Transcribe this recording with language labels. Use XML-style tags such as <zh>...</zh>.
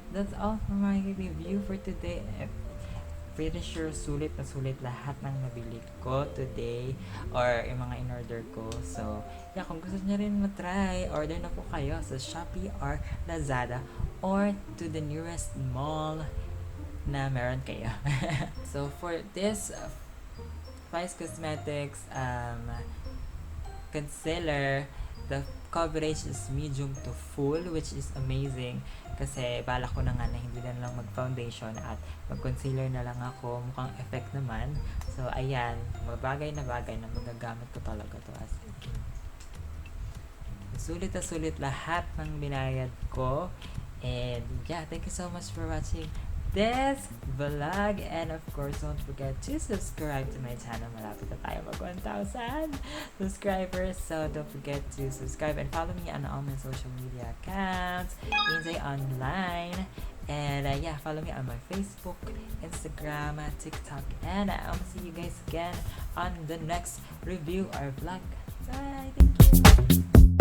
<en>that's all for my review for today. Pretty sure</en> <tl>sulit na sulit lahat ng nabili ko today or yung mga in-order ko. So, yeah, kung gusto niyo rin matry, order na po kayo sa Shopee or Lazada or</tl> <en>to the nearest mall</en> <tl>na meron kayo.</tl> <en>So, for this Vice Cosmetics concealer, the coverage is medium to full, which is amazing</en> <tl>kasi bala ko na nga na hindi na lang mag-foundation at mag-concealer na lang ako, mukhang effect naman. So ayan, bagay na magagamit ko talaga to as in. Sulit na sulit lahat ng binayad ko.</tl> <en>And yeah, thank you so much for watching this vlog, and of course don't forget to subscribe to my channel.</en> <tl>Malapit na tayo mag</tl> <en>1,000 subscribers, so don't forget to subscribe and follow me on all my social media accounts, Inzay Online, and yeah, follow me on my Facebook, Instagram, TikTok, and I'll see you guys again on the next review or vlog. Bye, thank you.</en>